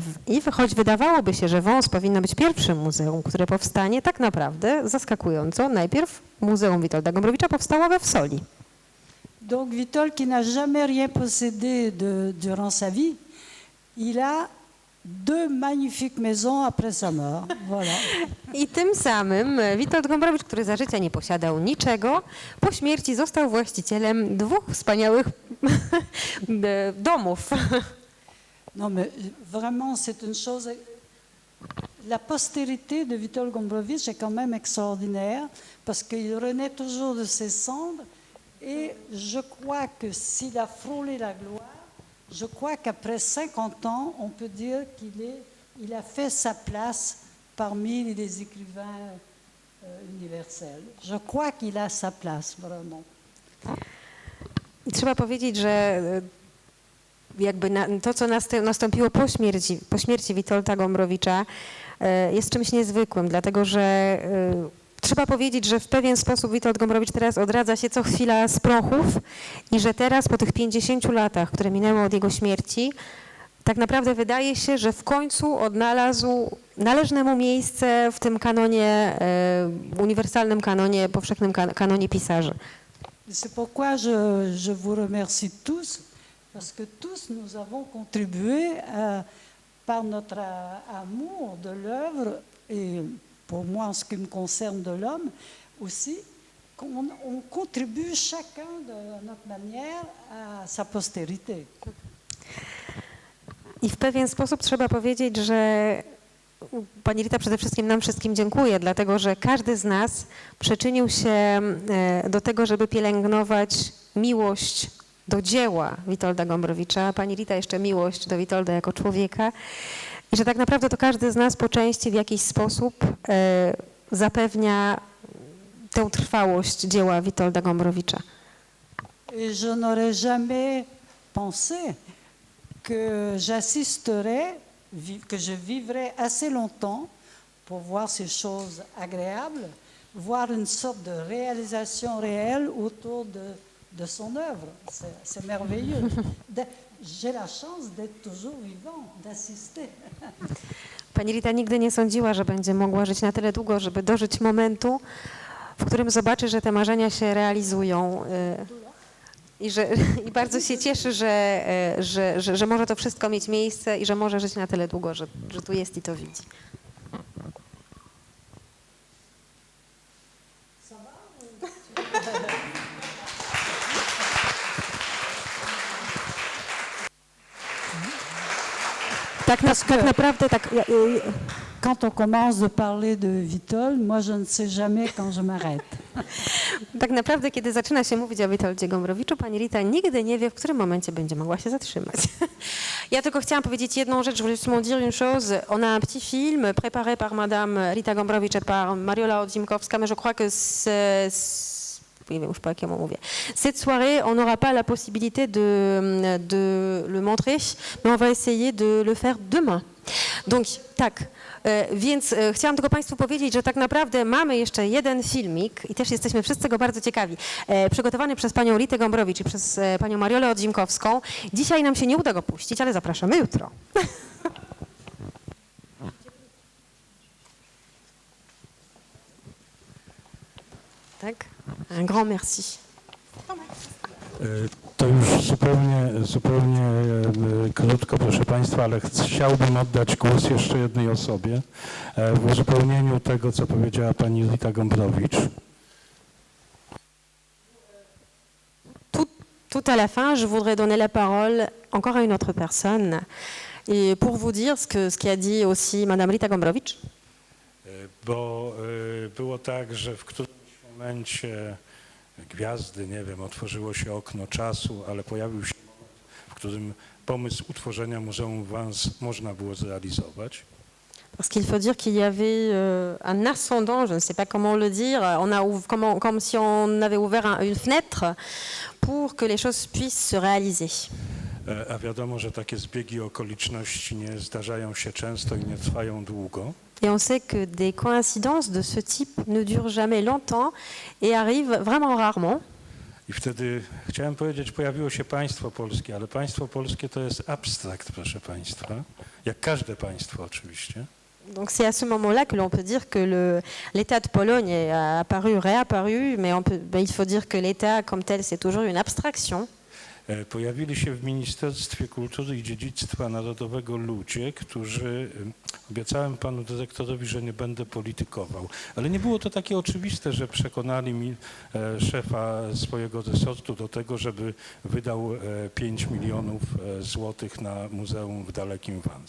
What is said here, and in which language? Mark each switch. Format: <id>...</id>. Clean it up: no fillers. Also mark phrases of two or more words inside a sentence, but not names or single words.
<pl>I choć wydawałoby się, że Wąs powinno być pierwszym muzeum, które powstanie, tak naprawdę zaskakująco najpierw Muzeum Witolda Gombrowicza powstało we Wsoli.</pl> <fr>Donc Witold, qui n'a jamais rien possédé durant sa vie, il a 2 magnifiques maisons après sa mort. Voilà.</fr> <pl>I tym samym Witold Gombrowicz, który za życia nie posiadał niczego, po śmierci został właścicielem 2 wspaniałych domów.</pl> <fr>Non, mais vraiment, c'est une chose. La postérité de Witold Gombrowicz est quand même extraordinaire parce qu'il renaît toujours de ses cendres et je crois que s'il a frôlé la gloire, je crois qu'après 50 ans, on peut dire qu'il a fait sa place parmi les écrivains universels. Je crois qu'il a sa place, vraiment.</fr> <pl>I trzeba powiedzieć, że jakby to, co nastąpiło po śmierci Witolda Gombrowicza, jest czymś niezwykłym, dlatego że trzeba powiedzieć, że w pewien sposób Witold Gombrowicz teraz odradza się co chwila z prochów i że teraz po tych 50 latach, które minęły od jego śmierci, tak naprawdę wydaje się, że w końcu odnalazł należne mu miejsce w tym kanonie, uniwersalnym kanonie, powszechnym kanonie pisarzy.</pl> <fr>C'est pourquoi je vous remercie tous, parce que tous nous avons contribué par notre amour de l'œuvre et pour moi, en ce qui me concerne de l'homme aussi, on contribue chacun de notre manière à sa postérité.</fr> <pl>I w pewien sposób trzeba powiedzieć, że pani Rita przede wszystkim nam wszystkim dziękuję, dlatego że każdy z nas przyczynił się do tego, żeby pielęgnować miłość do dzieła Witolda Gombrowicza, a pani Rita jeszcze miłość do Witolda jako człowieka i że tak naprawdę to każdy z nas po części w jakiś sposób zapewnia tę trwałość dzieła Witolda Gombrowicza.</pl> <fr>Et je n'aurais jamais pensé que j'assisterais, que je vivrais assez longtemps pour voir ces choses agréables, voir une sorte de réalisation réelle autour de son œuvre. C'est merveilleux. J'ai la chance d'être toujours vivant, d'assister.</fr> <pl>Pani Rita nigdy nie sądziła, że będzie mogła żyć na tyle długo, żeby dożyć momentu, w którym zobaczy, że te marzenia się realizują. I bardzo się cieszy, że może to wszystko mieć miejsce i że może żyć na tyle długo, że tu jest i to widzi. Tak naprawdę tak.</pl> <fr>Quand on commence de parler de Witold, moi je ne sais jamais quand je m'arrête.</fr> <pl>Tak naprawdę, kiedy zaczyna się mówić o Witoldzie Gombrowiczu, pani Rita nigdy nie wie, w którym momencie będzie mogła się zatrzymać. Ja tylko chciałam powiedzieć jedną rzecz,</pl> <fr>je voulais justement dire une chose. On a un petit film préparé par Madame Rita Gombrowicz et par Mariola Odzimkowska, mais je crois que oui, mais je sais pas comment on dit. Cette soirée, on n'aura pas la possibilité de le montrer, mais on va essayer de le faire demain. Donc,</fr> <pl>tak. Więc chciałam tylko Państwu powiedzieć, że tak naprawdę mamy jeszcze jeden filmik i też jesteśmy wszyscy go bardzo ciekawi, przygotowany przez panią Ritę Gombrowicz i przez panią Mariolę Odzimkowską. Dzisiaj nam się nie uda go puścić, ale zapraszamy jutro. Tak?</pl> <fr>Un grand merci.</fr> <pl>To już zupełnie krótko, proszę Państwa, ale chciałbym oddać głos jeszcze jednej osobie w uzupełnieniu tego, co powiedziała pani Rita Gombrowicz.</pl> <fr>Tout à la fin, je voudrais donner la parole encore à une autre personne Et pour vous dire ce qu'a dit aussi Madame Rita Gombrowicz,</fr> <pl>Bo było tak, że w którymś momencie gwiazdy, nie wiem, otworzyło się okno czasu, ale pojawił się moment, w którym pomysł utworzenia Muzeum Vance można było zrealizować.</pl> <fr>parce qu'il faut dire qu'il y avait un ascendant, je ne sais pas comment le dire, comme si on avait ouvert une fenêtre pour que les choses puissent se réaliser.</fr> <pl>A wiadomo, że takie zbiegi okoliczności nie zdarzają się często i nie trwają długo.</pl> <fr>Et on sait que des coïncidences de ce type ne durent jamais longtemps et arrivent vraiment rarement.</fr> <pl>I wtedy chciałem powiedzieć, pojawiło się państwo polskie, ale państwo polskie to jest abstrakt, proszę państwa, jak każde państwo oczywiście.</pl> <fr>Donc c'est à ce moment-là que l'on peut dire que l'État de Pologne est apparu, réapparu, mais il faut dire que l'État comme tel, c'est toujours une abstraction.</fr> <pl>Pojawili się w Ministerstwie Kultury i Dziedzictwa Narodowego ludzie, którzy, obiecałem panu dyrektorowi, że nie będę politykował, ale nie było to takie oczywiste, że przekonali mi szefa swojego resortu do tego, żeby wydał 5 milionów złotych na muzeum w dalekim Vance.</pl>